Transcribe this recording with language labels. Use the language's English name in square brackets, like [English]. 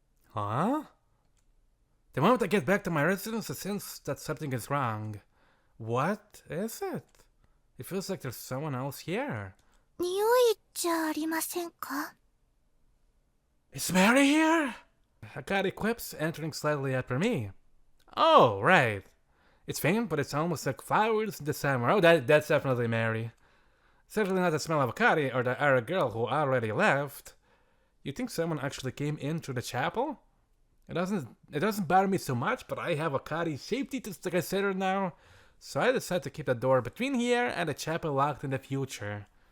[English] Huh? The moment I get back to my residence, I sense that something is wrong. What is it? It feels like there's someone else here. [Japanese] 匂いじゃありませんか? [English] Is Mary here? Akari quips, entering slightly after me. Oh, right. It's faint, but it's almost like flowers in the summer. Oh, that's definitely Mary. Certainly not the smell of Akari or the Arab girl who already left. You think someone actually came into the chapel? It doesn't bother me so much, but I have Akari's safety to consider now, so I decided to keep the door between here and the chapel locked in the future.